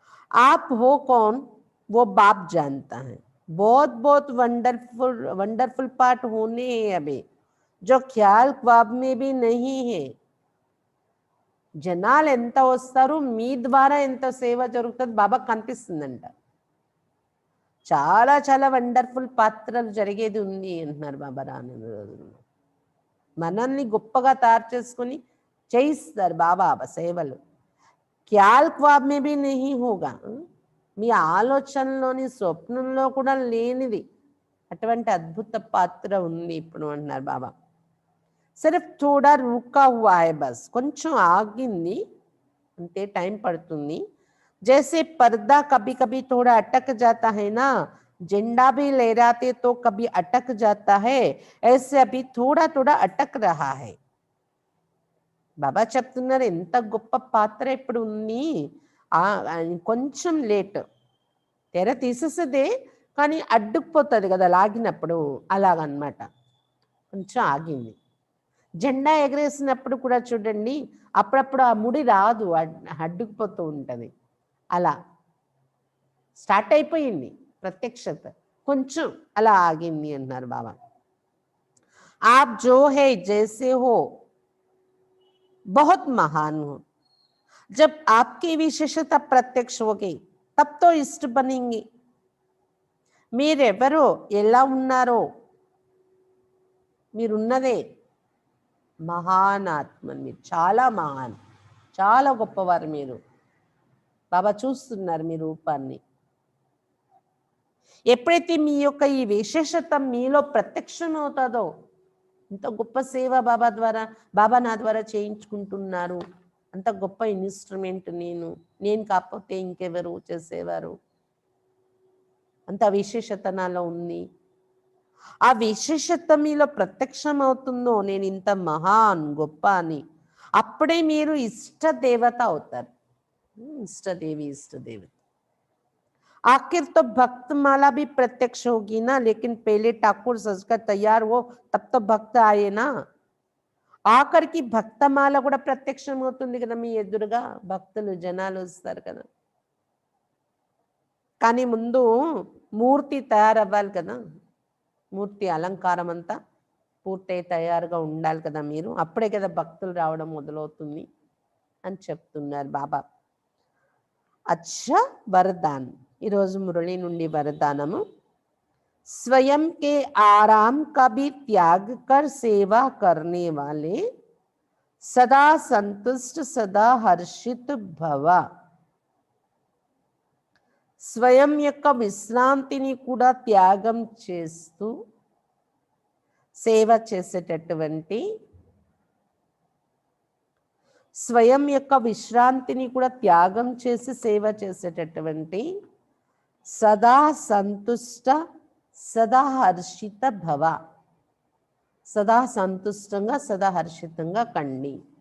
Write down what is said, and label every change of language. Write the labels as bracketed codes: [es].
[hi] आप हो कौन वो बाप जानता है. बहुत बहुत वंडरफुल वंडरफुल पार्ट होने हैं अभी, जो ख्याल ख्वाब में भी नहीं है. [te] జనాలు ఎంత వస్తారు, మీ ద్వారా ఎంత సేవ జరుగుతుంది బాబాకు కనిపిస్తుందంట. చాలా చాలా వండర్ఫుల్ పాత్రలు జరిగేది ఉంది అంటున్నారు బాబా రానున్న రోజుల్లో. మనల్ని గొప్పగా తయారు చేసుకొని చేయిస్తారు బాబా సేవలు. [hi] ఖ్యాల్ ఖ్వాబ్ మే భీ నహీ హోగా, [te] మీ ఆలోచనలోని స్వప్నంలో కూడా లేనిది అటువంటి అద్భుత పాత్ర ఉంది ఇప్పుడు అంటున్నారు బాబా. [hi] సిర్ఫ్ థోడా రుకా హువా హై బస్, [te] కొంచెం ఆగింది అంతే, టైం పడుతుంది. [hi] जैसे पर्दा कभी कभी थोड़ा अटक जाता है ना, झंडा भी लहराते तो कभी अटक जाता है, ऐसे अभी थोड़ा थोड़ा अटक रहा है. [te] బాబా చెప్తున్నారు ఎంత గొప్ప పాత్ర ఇప్పుడు ఉంది. కొంచెం లేట్, తెర తీసేసేదే కానీ అడ్డుకుపోతుంది కదా లాగినప్పుడు, అలాగనమాట. కొంచెం ఆగింది. జెండా ఎగరేసినప్పుడు కూడా చూడండి, అప్పుడప్పుడు ఆ ముడి రాదు, అడ్డుకుపోతూ ఉంటుంది. అలా స్టార్ట్ అయిపోయింది ప్రత్యక్షత, కొంచెం అలా ఆగింది అన్నారు బాబా. [hi] ఆప్ జో హై జైసే హో बहुत महान हो, जब आपकी विशेषता प्रत्यक्ष होगी तब तो इष्ट बनेंगे. [te] మీరెవరో ఎలా ఉన్నారో, మీరున్నదే మహాన్ ఆత్మ, మీరు చాలా మహాన్, చాలా గొప్పవారు మీరు. బాబా చూస్తున్నారు మీ రూపాన్ని. ఎప్పుడైతే మీ యొక్క ఈ విశేషత మీలో ప్రత్యక్షం అవుతుందో, ఇంత గొప్ప సేవ బాబా ద్వారా, బాబా నా ద్వారా చేయించుకుంటున్నారు, అంత గొప్ప ఇన్స్ట్రుమెంట్ నేను కాకపోతే ఇంకెవరు చేసేవారు, అంత విశేషత నాలో ఉంది. ఆ విశేషత మీలో ప్రత్యక్షం అవుతుందో, నేను ఇంత మహాన్ గొప్ప అని, అప్పుడే మీరు ఇష్టదేవత అవుతారు. ఇష్టదేవి, ఇష్టదేవత. [hi] आखिर तो भक्त माला भी प्रत्यक्ष होगी ना, लेकिन पहले ठाकुर सजकर तैयार हो तब तो भक्त आए ना. [te] ఆఖరికి భక్తమాల కూడా ప్రత్యక్షం అవుతుంది కదా మీ ఎదురుగా, భక్తులు జనాలు వస్తారు కదా. కానీ ముందు మూర్తి తయారవ్వాలి కదా, మూర్తి అలంకారం అంతా పూర్తయి తయారుగా ఉండాలి కదా మీరు, అప్పుడే కదా భక్తులు రావడం మొదలవుతుంది అని చెప్తున్నారు బాబా. అచ్చా వరదాన్, ఈరోజు మురళి నుండి వరదానము. [hi] स्वयं के आराम का भी त्याग कर सेवा करने वाले सदा संतुष्ट सदा हर्षित भव. [te] స్వయం యొక్క విశ్రాంతిని కూడా త్యాగం చేస్తూ సేవ చేసేటటువంటి, స్వయం యొక్క విశ్రాంతిని కూడా త్యాగం చేసి సేవ చేసేటటువంటి సదా సంతుష్ట సదా హర్షిత భవ, సదా సంతుష్టంగా సదా హర్షితంగా కండి.